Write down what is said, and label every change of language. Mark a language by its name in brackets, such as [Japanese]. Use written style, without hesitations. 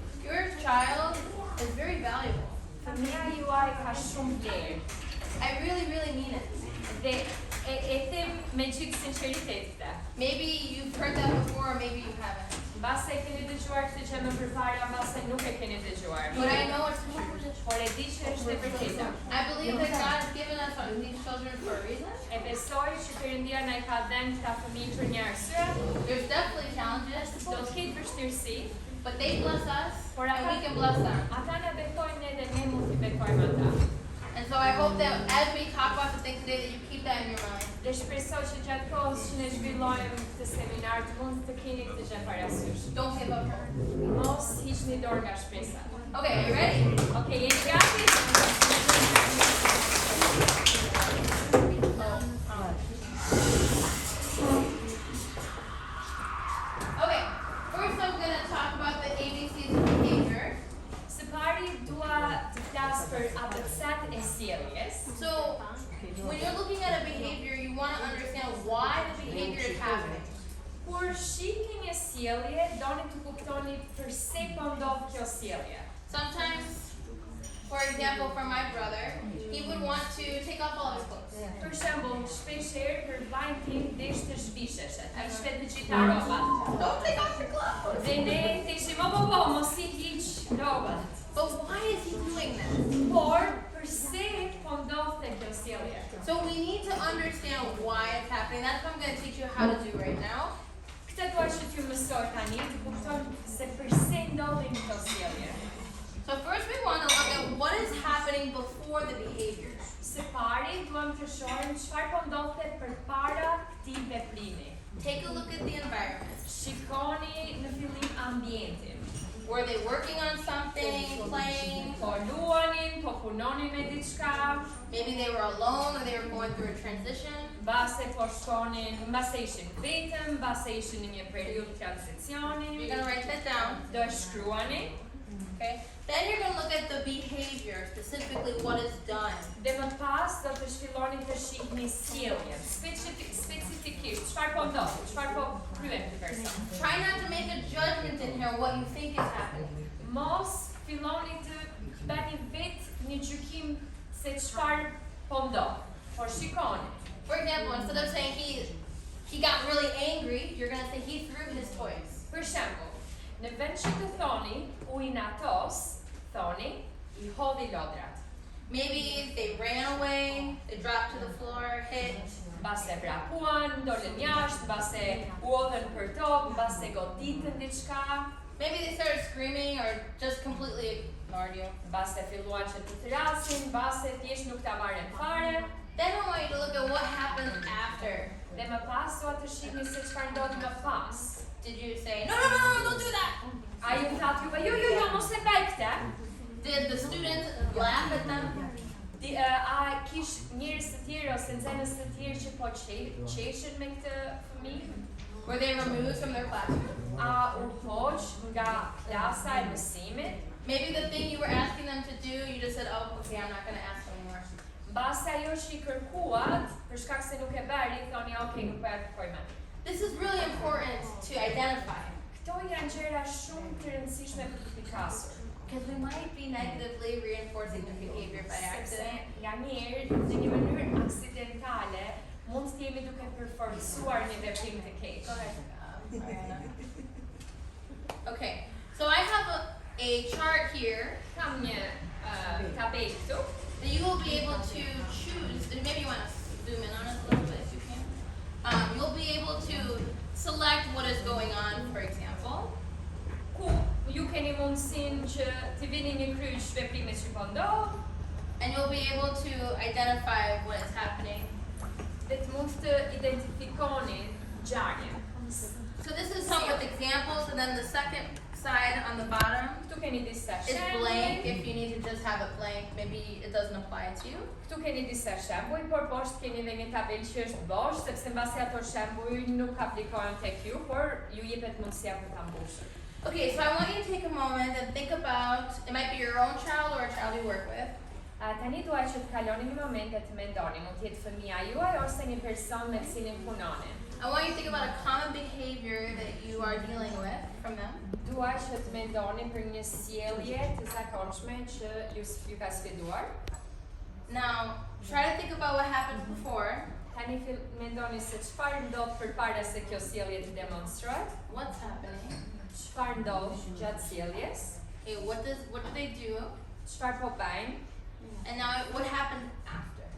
[English] Your child is very valuable. [Albanian] Fëmia juaj ka shumë vlerë. [English] I really, really mean it. [Albanian] Dhe e them me gjithë sinqeritet këtë. [English] Maybe you've heard that before, or maybe you haven't. [Albanian] Mbase e keni dëgjuar këtë gjë më përpara, mbase nuk e keni dëgjuar. [English] But I know it's true. [Albanian] Por e di që është e vërtetë. [English] I believe that God has given us these children for a reason. [Albanian] E besoj që Perëndia na i ka dhënë këta fëmijë për një arsye. [English] There's definitely challenges, [Albanian] Do të ketë vështirësi, [English] but they bless us, [Albanian] por [English] and we can bless them. [Albanian] ata na bekojnë edhe ne mund t'i bekojmë ata. [English] And so I hope that as we talk about the thing today, that you keep that in your mind. [Albanian] Dhe shpresoj që gjatë kohës që ne zhvillojmë këtë seminar të mund të keni këtë gjë parasysh. [English] Don't give up hope. [Albanian] Mos hiqni dorë nga shpresa. [English] Okay, are you ready? [Albanian] Okej, jeni gati? [English] Okay, first I'm going to talk about the ABCs of behavior. [Albanian] Së pari dua të flas për ABC-t e sjelljes. [English] So, when you're looking at a behavior, you want to understand why the behavior is happening. [Albanian] Kur shihni një sjellje, doni të kuptoni pse po ndodh kjo sjellje. [English] Sometimes, for example, for my brother, he would want to take off all his clothes. [Albanian] Për shembull, shpeshherë për vllajin tim desh të zhvisheshet, ai shtet të gjitha rrobat. [English] Don't take off your clothes! [Albanian] Dhe ne theshim, mos I hiq rrobat. [English] But why is he doing that? [Albanian] Por pse po ndodhte kjo sjellje? [English] So we need to understand why it's happening. That's what I'm going to teach you how to do right now. [Albanian] Këtë dua që t'ju mësoj tani të kuptoni se pse ndodhin këto sjellje. [English] So first we want to look at what is happening before the behavior. [Albanian] Së pari duam të shohim çfarë po ndodhte përpara këtij veprimi. [English] Take a look at the environment. [Albanian] Shikoni në fillim ambientin. [English] Were they working on something, playing? [Albanian] Po luanin, po punonin me diçka, [English] Maybe they were alone or they were going through a transition. [Albanian] mbase po shkonin, mbase ishin vetëm, mbase ishin në një periudhë tranzicioni. [English] You're going to write that down. [Albanian] Do e shkruani. [English] Okay. Then you're going to look at the behavior, specifically what is done. [Albanian] Dhe më pas do të zhvilloni të shihni sjelljen, specifikisht çfarë po ndodh, çfarë po kryen ky person. [English] Try not to make a judgment in here what you think is happening. [Albanian] Mos filloni të bëni vetë një gjykim se çfarë po ndodh, por shikoni. [English] For example, instead of saying he got really angry, you're going to say he threw his toys. [Albanian] Për shembull, në vend që të thoni u inatos, thoni I hodhi lodrat. [English] Maybe they ran away, they dropped to the floor, hit. [Albanian] Mbase vrapuan, dolën jashtë, mbase u odhen për tokë, mbase goditën diçka, [English] Maybe they started screaming or just completely ignored you. [Albanian] mbase filluan që të thrasin, mbase thjesht nuk ta marrin fare. [English] Then I want you to look at what happened after. [Albanian] Dhe më pas dua të shihni se çfarë ndodhi më pas. [English] Did you say, no, don't do that? [Albanian] A ju thatë juve, jo, mos e bëj këtë. [English] Did the students laugh at them? [Albanian] A kish njerëz të tjerë ose nxënës të tjerë që po qeshin me këtë fëmijë? [English] Were they removed from their classroom? [Albanian] A u hoq nga klasa e mësimit? [English] Maybe the thing you were asking them to do, you just said, oh, okay, I'm not going to ask anymore. [Albanian] Mbase ajo që I kërkuat, për shkak se nuk e bëri, thoni, okay, nuk po e kërkoj më. [English] This is really important to identify. [Albanian] Këto janë gjëra shumë të rëndësishme për të pikasur. [English] Because we might be negatively reinforcing the behavior by accident. [Albanian] Nga njerë, në një mënyrë aksidentale, mund të jemi duke përforcuar një veprim të keq. [English] Go ahead, Ariana. Okay, so I have a chart here [Albanian] Kam një tabelë këtu. [English] that you will be able to choose, and maybe you want to zoom in on it a little bit if you can. You'll be able to select what is going on, for example. [Albanian] Ku ju keni mundësinë që të vini një kryq veprimet që po ndodh, [English] And you'll be able to identify what is happening. [Albanian] Vetë mund të identifikoni ngjarjen. [English] So this is some with examples, and then the second side on the bottom [Albanian] Këtu keni disa [English] is blank. [Albanian] shembuj. [English] If you need to just have it blank, maybe it doesn't apply to you. [Albanian] Këtu keni disa shembuj, por poshtë keni edhe një tabelë që është bosh, sepse mbasi ato shembuj nuk aplikohen tek ju, por ju jepet mundësia për ta mbushur. [English] Okay, so I want you to take a moment and think about, it might be your own child or a child you work with. [Albanian] Tani dua që të kaloni një moment e të mendoni, mund të jetë fëmia juaj ose një person me cilin punoni. [English] I want you to think about a common behavior that you are dealing with from them. [Albanian] Dua që të mendoni për një sjellje të zakonshme që ju ka sfiduar. [English] Now, try to think about what happened before. [Albanian] Tani mendoni se çfarë ndodh përpara se kjo sjellje të demonstrohet. [English] What's happening? [Albanian] Çfarë ndodh gjatë sjelljes? [English] Okay, what do they do? [Albanian] Çfarë po bëjnë? [English] And now what happened after?